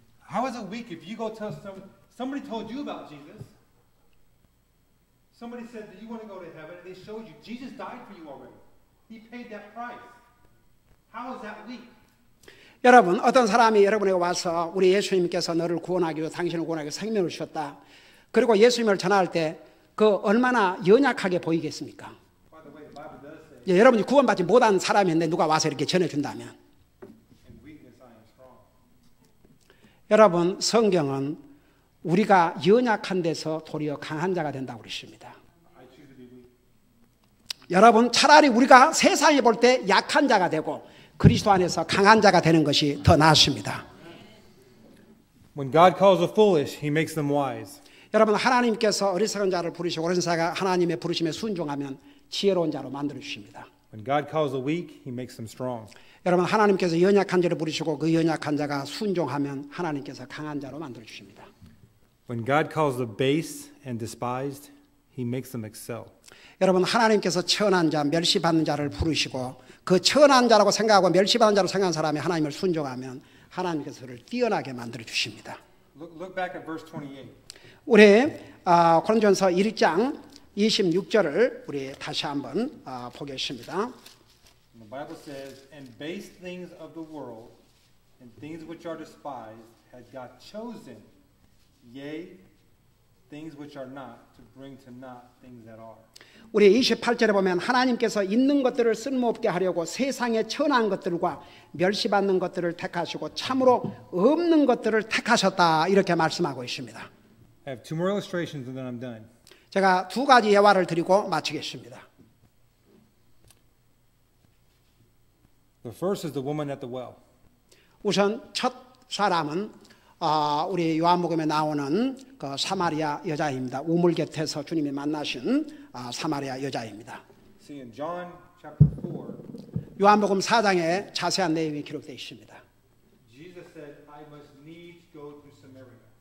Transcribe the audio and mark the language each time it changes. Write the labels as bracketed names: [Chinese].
[English] How is it weak if you go tell somebody told you about Jesus? Somebody said that you want to go to heaven, and they showed you Jesus died for you already. He paid that price. How is that weak? [Korean] 여러분, 어떤 사람이 여러분에게 와서 우리 예수님께서 너를 구원하기 위해 당신을 구원하기 위해 생명을 주셨다. 그리고 예수님을 전할 때 그 얼마나 연약하게 보이겠습니까? [English] By the way, the Bible does say, [Korean] 여러분이 구원받지 못한 사람인데 누가 와서 이렇게 전해준다면 [English] in weakness I am strong. [Korean] 여러분, 성경은 우리가 연약한 데서 도리어 강한 자가 된다고 그러십니다. [English] I choose to be weak. [Korean] 여러분, 차라리 우리가 세상에 볼 때 약한 자가 되고 그리스도 안에서 강한 자가 되는 것이 더 나았습니다. [English] When God calls the foolish, He makes them wise. [Korean] 여러분, 하나님께서 어리석은 자를 부르시고 어리석은 자가 하나님의 부르심에 순종하면 지혜로운 자로 만들어 주십니다. [English] When God calls the weak, He makes them strong. [Korean] 여러분, 하나님께서 연약한 자를 부르시고 그 연약한 자가 순종하면 하나님께서 강한 자로 만들어 주십니다. [English] When God calls the base and despised, He makes them excel. [Korean] 여러분, 하나님께서 천한 자, 멸시받는 자를 부르시고 그 천한 자라고 생각하고 멸시받는 자로 생각하는 사람이 하나님을 순종하면 하나님께서 그를 뛰어나게 만들어 주십니다. [English] Look back at verse 28. [Korean] 우리 고린도전서 1장 26절을 우리 다시 한번 보겠습니다. [English] The Bible says, "And base things of the world, and things which are despised, had God chosen, yea, things which are not, to bring to naught things that are." [Korean] 우리 28절에 보면 하나님께서 있는 것들을 쓸모없게 하려고 세상의 천한 것들과 멸시받는 것들을 택하시고 참으로 없는 것들을 택하셨다 이렇게 말씀하고 있습니다. [English] I have two more illustrations and then I'm done. [Korean] 제가 두 가지 예화를 드리고 마치겠습니다. [English] The first is the woman at the well. [Korean] 우선 첫 사람은 우리 요한복음에 나오는 그 사마리아 여자입니다. 우물 곁에서 주님이 만나신 사마리아 여자입니다. [English] See in John chapter 4, [Korean] 요한복음 4장에 자세한 내용이 기록되어 있습니다. [English] Jesus said, "I must needs go to Samaria."